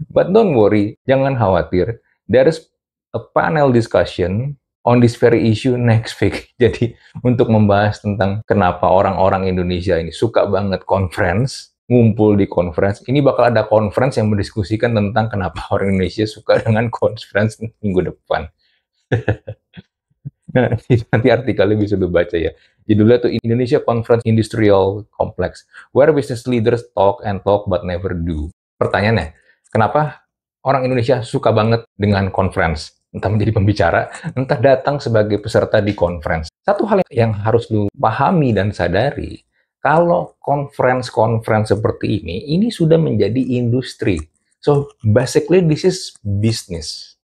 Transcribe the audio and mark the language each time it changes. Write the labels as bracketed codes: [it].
[en] But don't worry, [id] jangan khawatir. [en] There is a panel discussion on this very issue next week. [id] Jadi untuk membahas tentang kenapa orang-orang Indonesia ini suka banget conference, ngumpul di conference, ini bakal ada conference yang mendiskusikan tentang kenapa orang Indonesia suka dengan conference minggu depan. Nah, nanti artikelnya bisa lu baca ya. Judulnya tuh [en] Indonesia Conference Industrial Complex, where business leaders talk and talk but never do. [id] Pertanyaannya, kenapa orang Indonesia suka banget dengan conference? Entah menjadi pembicara, entah datang sebagai peserta di conference. Satu hal yang harus lu pahami dan sadari, kalau conference-conference seperti ini sudah menjadi industri. [en] So, basically this is business.